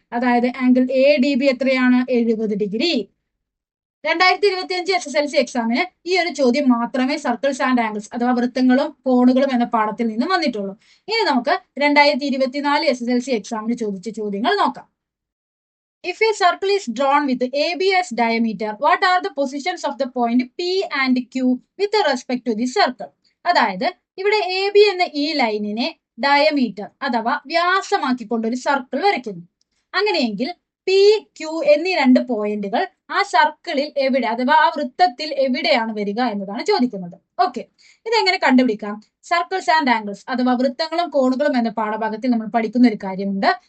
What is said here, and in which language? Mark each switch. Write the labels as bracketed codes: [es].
[ml] അതായത് angle ADB എത്രയാണ്? 70 degree. 2025 SSLC എക്സാമിന് ഈ ഒരു ചോദ്യം മാത്രമേ സർക്കിൾസ് ആൻഡ് ആംഗിൾസ് അഥവാ വൃത്തങ്ങളും കോണുകളും എന്ന പാഠത്തിൽ നിന്നും വന്നിട്ടുള്ളൂ. ഇനി നമുക്ക് 2024 SSLC എക്സാമിന് ചോദിച്ച ചോദ്യങ്ങൾ നോക്കാം. [en] If a circle is drawn with AB as diameter, what are the positions of the point P and Q with respect to the circle? [ml] അതായത് ഇവിടെ AB എന്ന ഈ ലൈനിനെ ഡയമീറ്റർ അഥവാ വ്യാസമാക്കിക്കൊണ്ട് ഒരു സർക്കിൾ വരയ്ക്കുന്നു. അങ്ങനെയെങ്കിൽ P, Q എന്നീ രണ്ട് പോയിന്റുകൾ ആ സർക്കിളിൽ എവിടെ അഥവാ ആ വൃത്തത്തിൽ എവിടെയാണ് വരിക എന്നതാണ് ചോദിക്കുന്നത്. ഓക്കെ, ഇതെങ്ങനെ കണ്ടുപിടിക്കാം? സർക്കിൾസ് ആൻഡ് ആംഗിൾസ് അഥവാ വൃത്തങ്ങളും കോണുകളും എന്ന പാഠഭാഗത്തിൽ നമ്മൾ പഠിക്കുന്ന ഒരു കാര്യമുണ്ട്.